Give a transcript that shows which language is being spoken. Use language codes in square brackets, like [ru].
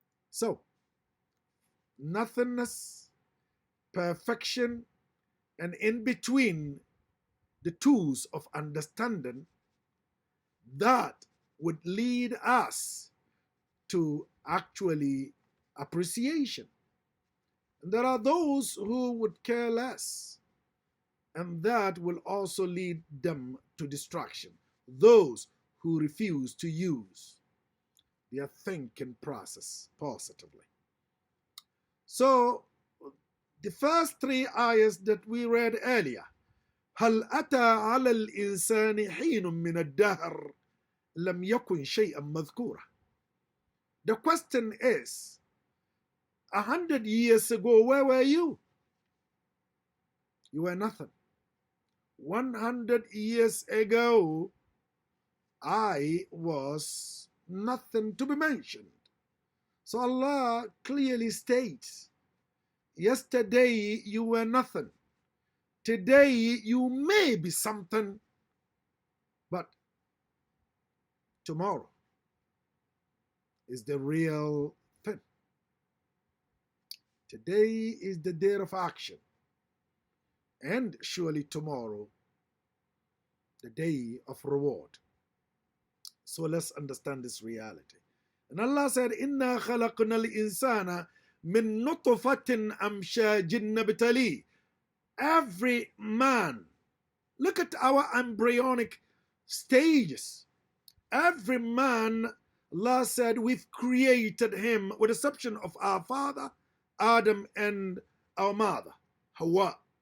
[en] So, nothingness, perfection, and in between the tools of understanding, that would lead us to actually appreciation. And there are those who would care less, and that will also lead them to distraction. Those who refuse to use their thinking process positively. So, the first 3 ayahs that we read earlier, [ar] هل أتى على الإنسان حين من الدهر لم يكن شيئا مذكورا. [en] The question is, 100 years ago, where were you? You were nothing. 100 years ago, I was nothing to be mentioned. So Allah clearly states, yesterday you were nothing. Today you may be something, but tomorrow is the real thing. Today is the day of action, and surely tomorrow, the day of reward. So let's understand this reality. And Allah said, [ar] إِنَّا خَلَقْنَا الْإِنسَانَ مِن نُطْفَةٍ أَمْشَاجٍ نَبْتَلِيهِ. [en] Every man, look at our embryonic stages. Every man, Allah said, we've created him, with the exception of our father, Adam, and our mother, Hawa.